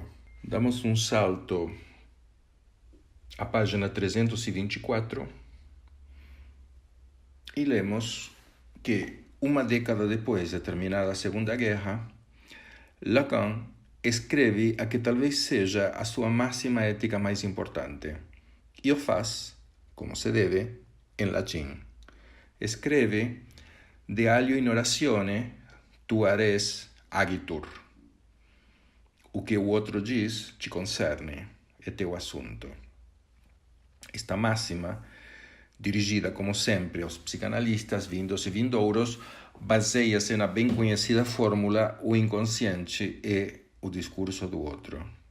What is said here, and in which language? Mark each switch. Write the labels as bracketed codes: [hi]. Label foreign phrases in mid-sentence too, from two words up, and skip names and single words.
[pt] Damos um salto à página 324 e lemos que, uma década depois de terminada a Segunda Guerra, Lacan escreve a que talvez seja a sua máxima ética mais importante, e o faz, como se deve, em latim. [la] Escreve: De alio in oratione tu res agitur. [pt] O que o outro diz te concerne, é teu assunto. Esta máxima, dirigida como sempre aos psicanalistas vindos e vindouros, baseia-se na bem conhecida fórmula: o inconsciente é o discurso do outro.